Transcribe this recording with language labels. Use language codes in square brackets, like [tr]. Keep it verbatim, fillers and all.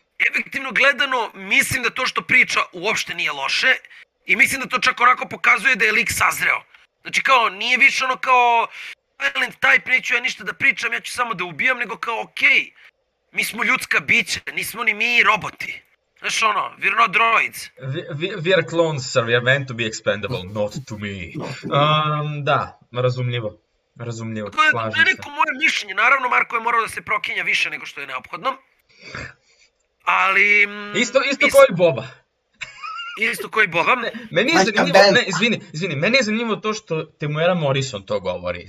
[sr] efektivno gledano, mislim da to što priča uopšte nije loše i mislim da to čak onako pokazuje da je lik sazreo. Znači kao, nije više ono kao [en] silent type, [sr] neću ja ništa da pričam, ja ću samo da ubijam, nego kao okej, okay, mi smo ljudska bića, nismo ni mi roboti. Znaš ono, [en] we're not droids. We, we, we are clones, sir, we are meant to be expendable, not to me. [sr] Um, da, razumljivo. Razumljivo, slažem se. To je neko moje mišljenje, naravno Marko je morao da se prokinja više nego što je neophodno. Ali... Isto, isto is... koji Boba. Isto koji Boba. Ne, meni je zanimljivo, ne, izvini, izvini, meni je zanimljivo to što Temuera Morrison to govori.